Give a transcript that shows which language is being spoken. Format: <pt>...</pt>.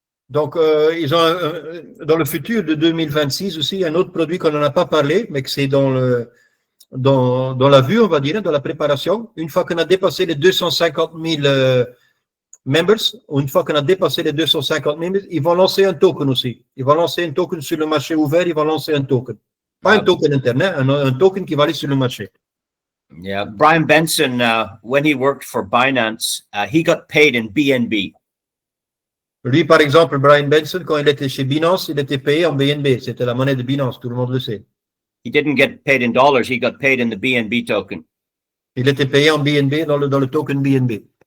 <fr>Donc, ils ont dans le futur de 2026 aussi un autre produit qu'on n'en a pas parlé, mais que c'est dans la vue, on va dire, dans la préparation. Une fois qu'on a dépassé les 250 000 members, ou une fois qu'on a dépassé les 250 000, ils vont lancer un token aussi. Ils vont lancer un token sur le marché ouvert, ils vont lancer un token. Pas un token internet, un token qui va aller sur le marché.</fr> <en>Yeah, Brian Benson, when he worked for Binance, he got paid in BNB.</en> <fr>Lui, par exemple, Brian Benson, quand il était chez Binance, il était payé en BNB. C'était la monnaie de Binance, tout le monde le sait.</fr> <en>He didn't get paid in dollars, he got paid in the BNB token.</en> <fr>Il était payé en BNB, dans le token BNB.</fr>